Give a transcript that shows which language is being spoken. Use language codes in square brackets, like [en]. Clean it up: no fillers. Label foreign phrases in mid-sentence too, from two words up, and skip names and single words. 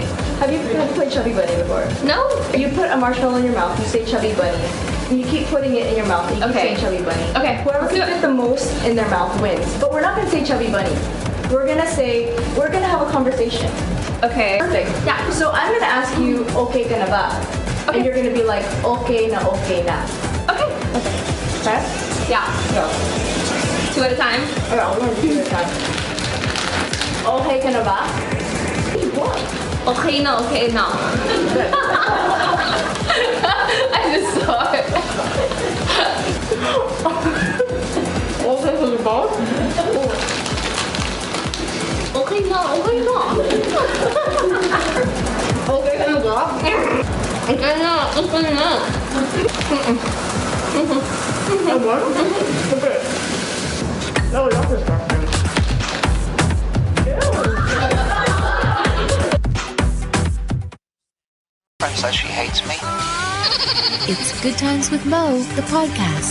[en] Have you played Chubby Bunny before? No. You put a marshmallow in your mouth. You say Chubby Bunny, and you keep putting it in your mouth. And you keep saying Chubby Bunny. Okay. Whoever can fit the most in their mouth wins. But we're not gonna say Chubby Bunny. We're gonna have a conversation. Okay. Perfect. Yeah. So I'm gonna ask you, [tl] okay, ka na ba? [en] Okay. And you're gonna be like, [tl] okay na. [en] Okay. Okay. Yeah. Go. 2 at a time? Okay, we're going to 2 at a time. [tl] Okay ka na ba? Okay na. [en] I just saw it. [tl] Okay ba? Okay na. Okay na ba? Okay na. [en] Okay. No, that's disgusting. Friend says she hates me. It's Good Times with Mo, the podcast.